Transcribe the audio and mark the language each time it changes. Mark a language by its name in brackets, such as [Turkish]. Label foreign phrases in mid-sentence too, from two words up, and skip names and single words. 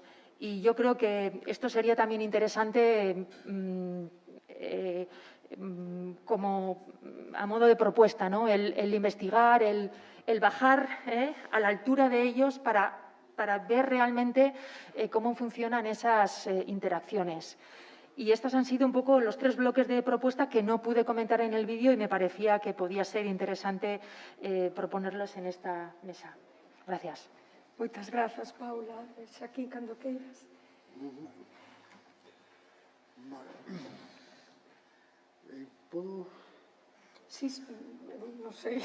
[Spanish] Y yo creo que esto sería también interesante como a modo de propuesta, ¿no? El investigar, el bajar a la altura de ellos para ver realmente cómo funcionan esas interacciones. Y estos han sido un poco los 3 bloques de propuesta que no pude comentar en el vídeo y me parecía que podía ser interesante proponerlos en esta mesa. Gracias. [Galician] Moitas grazas, Paula. Xa aquí, cando queiras. [Spanish] ¿Puedo? [Galician] Sí, non sei.